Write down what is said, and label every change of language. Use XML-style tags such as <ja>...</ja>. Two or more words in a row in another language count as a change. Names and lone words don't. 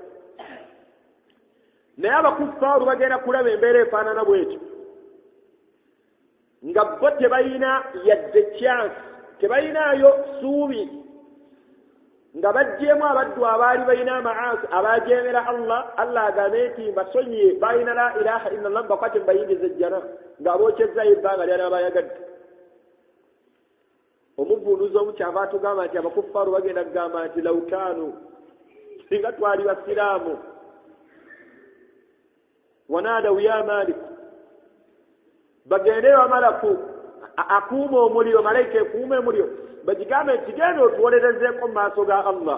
<lg>Naye abakuffaaru bagenda kulaba embeera efaanana bwetyo nga bo tebalina yadde chance, tebalinaayo ssuubi, nga bajjeemu abaddu abaali balina amaasi abajeemera Allah. Allah agambe nti mbasonyiye, balina</lg> <ar>لا إله إلا الله,</ar> <lg>bakwate mbayingiza ejjana ng'abookyezzayo ebbanga ly'anaaba ayagadde. Omuvvuunuzi omu kyava atugamba nti abakuffaaru bagenda kugamba nti lawkaanu, singa twali basiraamu,</lg> <ar>ونادوا يا مالك,</ar> <lg>bagende bamalaku akuuma omuliro, malayika ekuuma omuliro, bagigambe nti genda otuwolerezeeko mu maaso ga Allah.</lg>